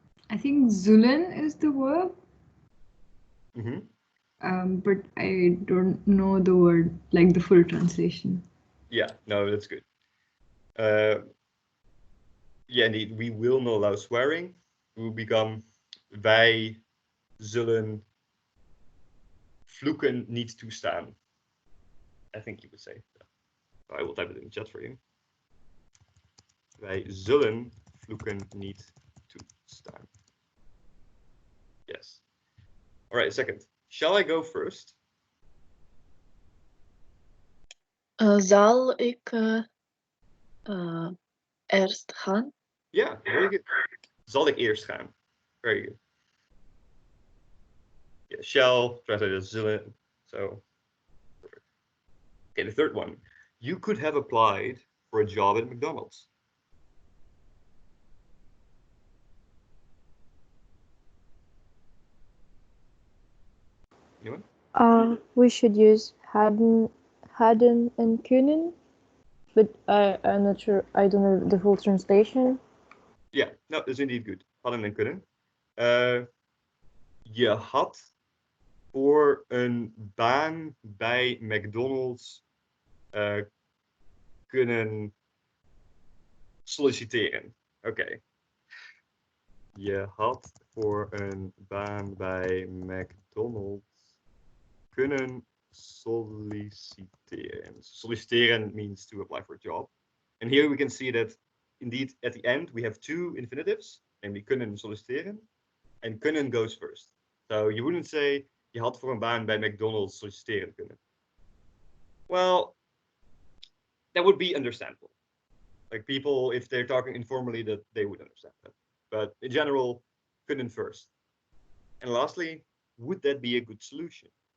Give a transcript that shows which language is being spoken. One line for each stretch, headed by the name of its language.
English: I think zullen is the verb. But I don't know the word, like the full translation. Yeah, no, that's good. Yeah, indeed, we will not allow swearing. We will become
Dutch: wij zullen vloeken niet toestaan.
English: I think you would say that. I will type it in the chat for you.
Dutch: Wij zullen vloeken niet toestaan.
English: Yes. All right, second. Shall I go first?
Dutch: Zal ik eerst gaan?
English: Yeah, very good.
Dutch: Zal ik eerst gaan?
English: Very good. Yeah, shall, translated as zullen. So, perfect. Okay, the third one. You could have applied for a job at McDonald's. Anyone? We should use hadden and kunnen, but I'm not sure. I don't know the full translation. Yeah, no, that's indeed good.
Dutch: Hadden en kunnen. Je had voor een baan bij McDonald's kunnen solliciteren. Oké. Je had voor een baan bij McDonald's kunnen solliciteren.
English: Solliciteren means to apply for a job. And here we can see that indeed at the end we have two infinitives, namely
Dutch: kunnen solliciteren,
English: and kunnen goes first. So you wouldn't say
Dutch: je had voor een baan bij McDonald's solliciteren kunnen.
English: Well, that would be understandable. Like people, if they're talking informally, that they would understand that. But in general, kunnen first. And lastly, would that be a good solution?